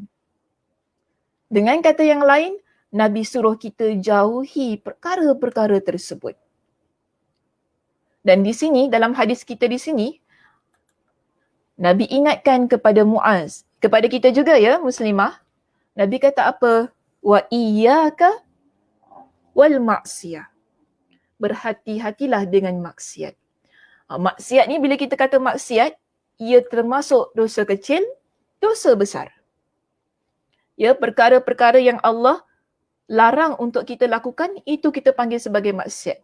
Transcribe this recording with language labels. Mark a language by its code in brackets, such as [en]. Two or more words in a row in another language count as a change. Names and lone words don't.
[ms] Dengan kata yang lain, Nabi suruh kita jauhi perkara-perkara tersebut. Dan di sini, dalam hadis kita di sini, Nabi ingatkan kepada Muaz, kepada kita juga ya, Muslimah. Nabi kata apa? [ar] Wa iyyaka wal maksiyah. [ms] Berhati-hatilah dengan maksiat. Maksiat ni bila kita kata maksiat, ia termasuk dosa kecil, dosa besar. Ya, perkara-perkara yang Allah larang untuk kita lakukan, itu kita panggil sebagai maksiat.